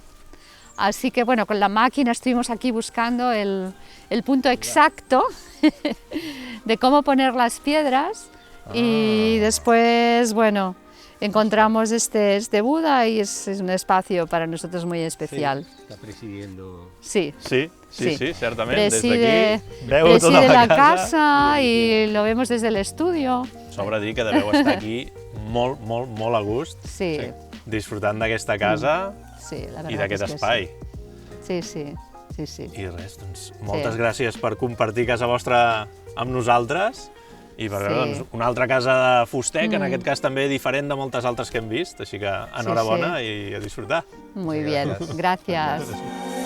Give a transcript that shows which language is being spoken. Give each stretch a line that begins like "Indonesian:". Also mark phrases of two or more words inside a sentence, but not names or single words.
Spanish: Así que bueno, con la máquina estuvimos aquí buscando el punto exacto de cómo poner las piedras y después, bueno, encontramos este Buda y es un espacio para nosotros muy especial. Está presidiendo. sí, Sí, sí, Sí.
Catalan: sí, certament. Des
Spanish: preside,
Catalan: d'aquí veu tota preside la la casa.
Spanish: casa y lo vemos desde el estudio.
Catalan: Sobra dir que deveu estar aquí molt, molt, molt a gust,
Spanish: Sí,
Catalan: disfrutant d'aquesta casa
Spanish: sí, la verdad
Catalan: i d'aquest
Spanish: es que
Catalan: espai.
Spanish: Sí, sí, sí, sí.
Catalan: I res, doncs, moltes gràcies per compartir casa vostra amb nosaltres i per veure
Spanish: Sí.
Catalan: doncs, una altra casa de Fustec, en aquest cas també diferent de moltes altres que hem vist, així que enhorabona i a disfrutar.
Spanish: Muy bien, gracias.